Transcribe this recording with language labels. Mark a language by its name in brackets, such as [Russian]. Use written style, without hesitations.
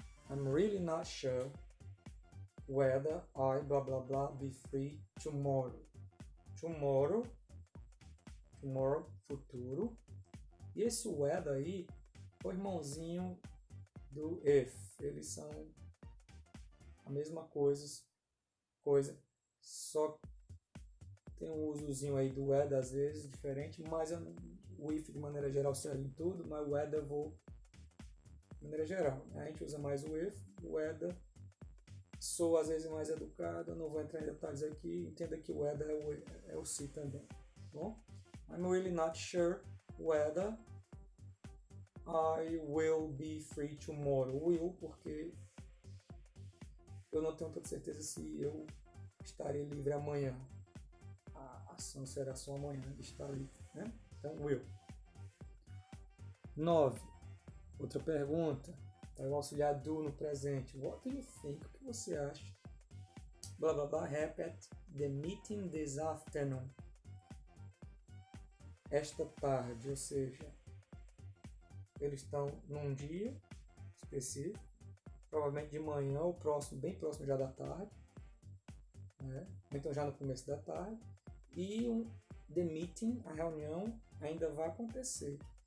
[English] I'm really not sure whether I blah blah blah be free tomorrow. [Portuguese] Tomorrow, futuro. E esse whether aí é o irmãozinho do if. Eles são a mesma coisa, só tem um usozinho aí do whether às vezes diferente, mas o if de maneira geral serve em tudo, mas o whether eu vou de maneira geral. A gente usa mais o if, o whether. Sou às vezes mais educado, não vou entrar em detalhes aqui, entenda que o whether é o se também. Bom? [English] I'm really not sure whether I will be free tomorrow. [Portuguese] Will, porque eu não tenho tanta certeza se eu estarei livre amanhã. A ação será só amanhã de estar livre, né? Então, will. 9. Outra pergunta. Então, eu auxiliar do no presente. [English] What do you think? [Portuguese] O que você acha? Blá blá blá. [English] Repeat the meeting this afternoon. [Portuguese] Esta tarde, ou seja, eles estão num dia específico, provavelmente de manhã ou bem próximo já da tarde, né? Então já no começo da tarde. E the meeting, a reunião, ainda vai acontecer.